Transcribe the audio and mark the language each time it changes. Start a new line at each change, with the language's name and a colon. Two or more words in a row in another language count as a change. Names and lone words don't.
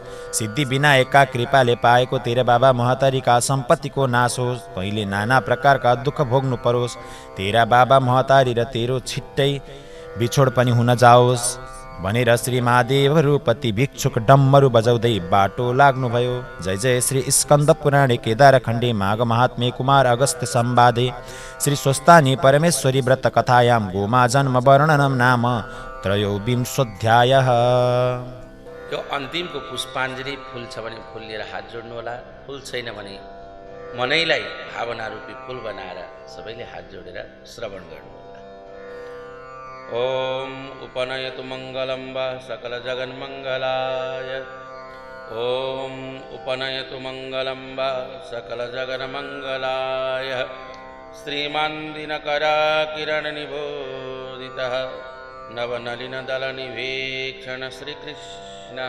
Nepali: सिद्धि विनायकका कृपाले पाएको तेरा बाबा महतारीका सम्पत्तिको नाश होस्। तैँले नाना प्रकारका दुःख भोग्नु परोस्। तेरा बाबा महतारी र तेरो छिट्टै बिछोड पनि हुन जाओस् भनेर श्री महादेव रूपति भिक्षुक डम्मरू बजाउँदै बाटो लाग्नुभयो।
Sanskrit: जय जय श्री स्कन्द पुराणे केदार खण्डे माघ महात्म्ये कुमार अगस्त्य संवादे श्री स्वस्तानी परमेश्वरी व्रत कथायां गोमा जन्म वर्णनम नाम त्रयोविंशोऽध्यायः।
Nepali: यो अन्तिमको पुष्पाञ्जली फुल छ भने फुल लिएर हात जोड्नु होला, फुल छैन भने मनैलाई भावना रूपी फुल बनाएर सबैले हात जोडेर श्रवण गर्नु होला।
Sanskrit: ओम उपनयतु मङ्गलं वा सकल जगन्मङ्गलाय। ओम उपनयतु मङ्गलं वा सकल जगन्मङ्गलाय। श्रीमान् दिनकराकिरणनिबोधितः नवनलिनदलनिवेक्षण श्रीकृष्णः।